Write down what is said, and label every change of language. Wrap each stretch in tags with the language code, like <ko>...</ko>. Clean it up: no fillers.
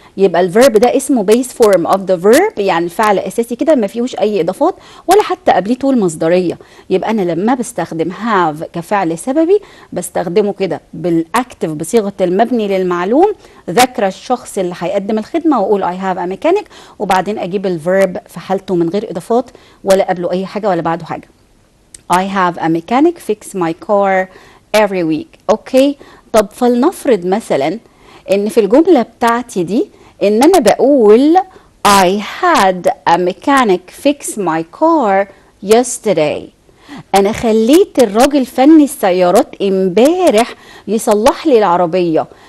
<ar>يبقى الفيرب ده اسمه بيس فورم اوف ذا فيرب، يعني الفعل اساسي كده ما فيهوش اي اضافات ولا حتى قبليه طول مصدريه. يبقى انا لما بستخدم have كفعل سببي بستخدمه كده بالاكتف بصيغه المبني للمعلوم، ذكر الشخص اللي هيقدم الخدمه واقول</ar> <en>I have a mechanic،</en> <ar>وبعدين اجيب الفيرب في حالته من غير اضافات ولا قبله اي حاجه ولا بعده حاجه.</ar> <en>I have a mechanic fix my car every week.</en> <ar>اوكي، طب فلنفرض مثلا ان في الجملة بتاعتي دي ان انا بقول</ar> <en>I had a mechanic fix my car yesterday.</en> <ar>انا خليت الراجل فني السيارات امبارح يصلح لي العربية.</ar>